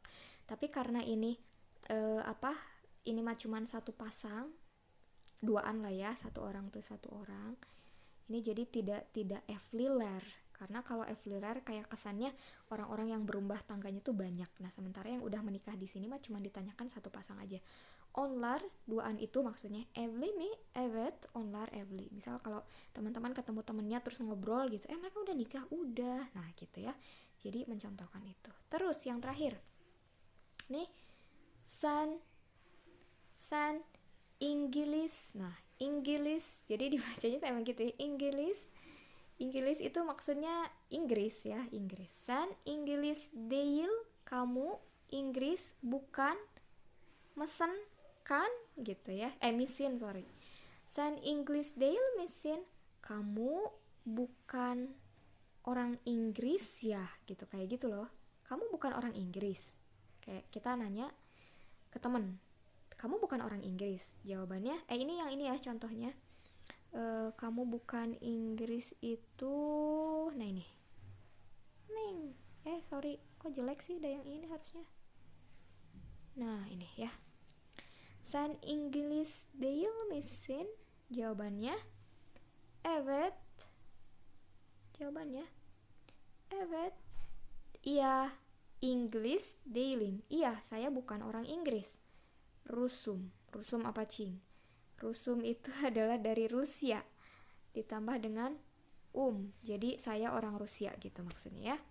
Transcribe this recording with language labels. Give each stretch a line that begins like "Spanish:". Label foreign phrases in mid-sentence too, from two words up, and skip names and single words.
Indonesian: Tapi karena ini ini mah cuman satu pasang, duaan lah ya, satu orang tuh satu orang. Ini jadi tidak evliler. Karena kalau evliler kayak kesannya orang-orang yang berumah tangganya tuh banyak. Nah, sementara yang udah menikah di sini mah cuma ditanyakan satu pasang aja.
Turkish: Onlar,
Indonesian: duaan itu maksudnya
Turkish: evli mi, evet, onlar evli.
Indonesian: Misal kalau teman-teman ketemu temennya terus ngobrol gitu, mereka udah nikah, udah. Nah, gitu ya. Jadi mencontohkan itu. Terus yang terakhir. Nih, san, Inggris. Nah, Inggris. Jadi dibacanya emang gitu ya, Inggris itu maksudnya Inggris ya, Inggris.
Turkish: Sen Inggris değil,
Indonesian: kamu Inggris bukan, mesen kan gitu ya.
Turkish: Misin, sorry. Sen Inggris değil misin,
Indonesian: kamu bukan orang Inggris ya, gitu kayak gitu loh. Kamu bukan orang Inggris. Kayak kita nanya ke temen, kamu bukan orang Inggris. Jawabannya ini yang ini ya contohnya. Kamu bukan Inggris itu, nah ini Neng, sorry, kok jelek sih, ada yang ini harusnya. Nah ini ya,
Turkish: Sen Inggris değil misin?
Indonesian: Jawabannya evet. Jawabannya evet.
Turkish: Iya, Inggris değilim.
Indonesian: Iya, saya bukan orang Inggris. Rusum apa cing? Rusum itu adalah dari Rusia ditambah dengan jadi saya orang Rusia gitu maksudnya ya.